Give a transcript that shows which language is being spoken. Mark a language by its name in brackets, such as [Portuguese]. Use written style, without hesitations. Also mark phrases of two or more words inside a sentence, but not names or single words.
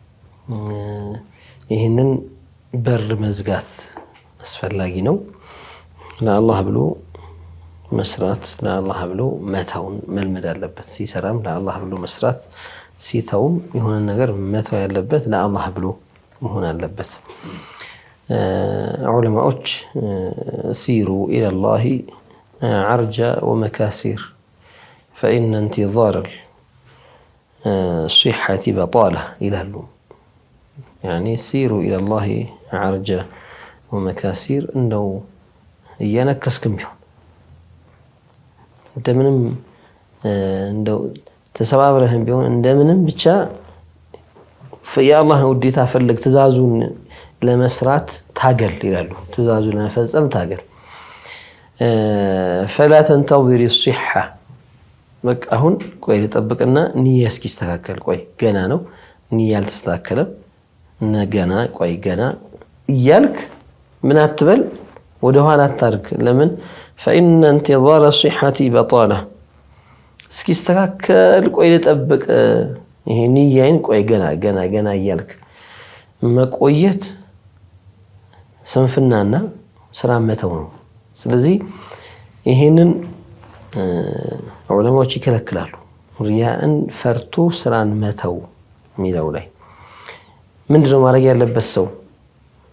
[Amharic] ይሄንን በር መዝጋት አስፈላጊ ነው ለአላህ ብሎ መስራት ለአላህ ብሎ መተውን መልመድ አለበት ሲሰራም ለአላህ ብሎ መስራት ሲተውም የሆነ ነገር መተው ያለበት ለአላህ ብሎ መሆን አለበት [Arabic] ዑለማዎች سيروا إلى الله عرجا ومكاسير فإن انتظار الصحة بطالة ይላሉ يعني سيروا إلى الله عرجا ومكاسير [Amharic] እንደው እየነከስክም ቢሆን እንደምንም እንደው ተሰባብረህም ቢሆን እንደምንም ብቻ ፈያላህ ውዴታ ፈልግ ትዛዙን ለመስራት ታገል ይላሉ ትዛዙን ለመፈጸም ታገል فلا [Arabic] تنتظر الصحة [Amharic] በቃ አሁን ቆይ ልጠብቅና ንያ እስኪስተካከል ቆይ ገና ነው ንያ ያልተስተካከለም ነገና ቆይ ገና ይያልክ ምን አትበል ወደ ኋላ አታርክ ለምን [Arabic] فإن انتظار الصحة بطالة [Amharic] እስኪስተካከል ቆይ ልጠብቅ ይሄ ንያዬን ቆይ ገና ይያልክ መቆየት ስንፍናና ስራ መተው ነው ስለዚህ ይሄንን ዑለማዎች ይከለክላሉ ሪያእን ፈርቶ ስራን መተው ሚለው ላይ ምንድነው ማድረግ ያለበት ሰው